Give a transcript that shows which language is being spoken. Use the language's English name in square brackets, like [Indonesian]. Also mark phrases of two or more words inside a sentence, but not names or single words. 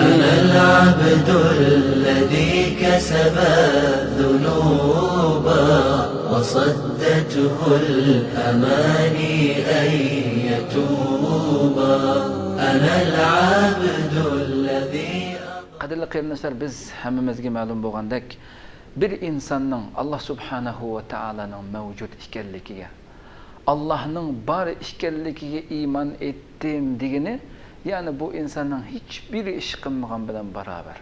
[Arabic] أنا العبد الذي كسب الذنوب وصدته الأماني أن يتوب. أنا العبد الذي [Uzbek] Qadrli qarindoshlar, biz hammamizga ma'lum bo'lgandek, bir insonning Alloh subhanahu va taolaning mavjud ekanligiga, Allohning bor ekanligiga iymon etdim degani, ya'ni bu insonning hech bir ish qilmagan bilan barobar.